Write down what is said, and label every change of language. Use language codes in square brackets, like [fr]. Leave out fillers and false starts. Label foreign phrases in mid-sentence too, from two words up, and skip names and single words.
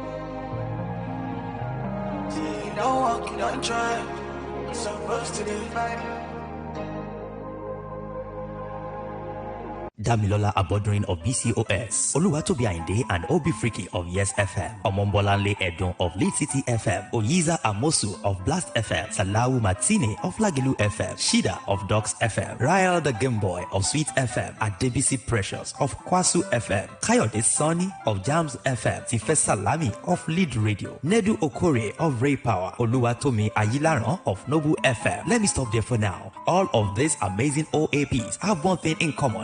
[en] You don't walk, you don't try. You supposed to then fight. Damilola Abodurin of BCOS, Oluwatobi Ainde and Obi Freaky of Yes FM, Omombolanle Edon of Lead City FM, Oyiza Amosu of Blast FM, Salau Matine of Lagilu FM, Shida of Docs FM, Ryle the Game Boy of Sweet FM, Adebisi Precious of Kwasu FM, Kayode Sonny of Jams FM, Tife Salami of Lead Radio, Nedu Okore of Ray Power, Oluwatomi Ayilaran of Nobu FM. Let me stop there for now. All of these amazing OAPs have one thing in common.